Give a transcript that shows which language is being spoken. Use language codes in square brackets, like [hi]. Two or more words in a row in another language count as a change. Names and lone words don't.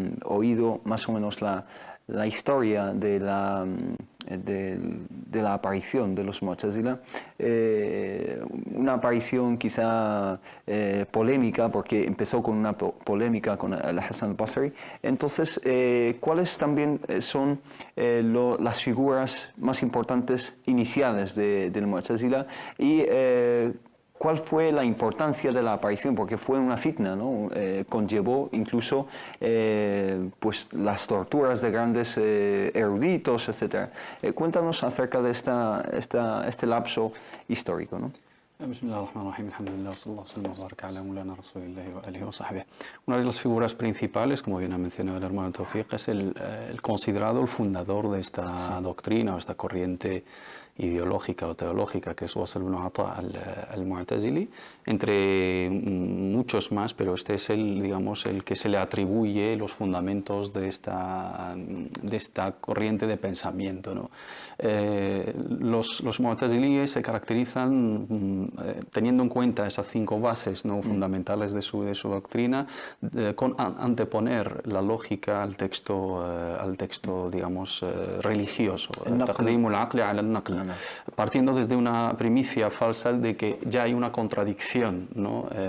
[es] oído más o menos la historia de la aparición de los Mu'tazila, una aparición quizá polémica, porque empezó con una polémica con Al-Hasan al-Basri. Entonces, ¿cuáles también son las figuras más importantes iniciales del Mu'tazila? Y ¿cuál fue la importancia de la aparición? Porque fue una fitna, ¿no? Conllevó incluso pues las torturas de grandes eruditos, etc. Cuéntanos acerca de este lapso histórico, ¿no? [ar] بسم الله الرحمن الرحيم، الحمد لله، صلى الله عليه وسلم، على مولانا رسول الله وآله وصحبه. [es] Una de las figuras principales, como bien ha mencionado el hermano Tawfiq, es el considerado el fundador de esta doctrina o esta corriente ideológica o teológica, que es Wasl ibn Ata al-Mu'tazili, entre muchos más, pero este es digamos, el que se le atribuye los fundamentos de esta corriente de pensamiento, ¿no? Los Mu'tazilíes se caracterizan teniendo en cuenta esas 5 bases, ¿no?, fundamentales de su doctrina, con anteponer la lógica al texto digamos, religioso, [ar] تقديم العقل على النقل, [es] partiendo desde una primicia falsa de que ya hay una contradicción, ¿no?,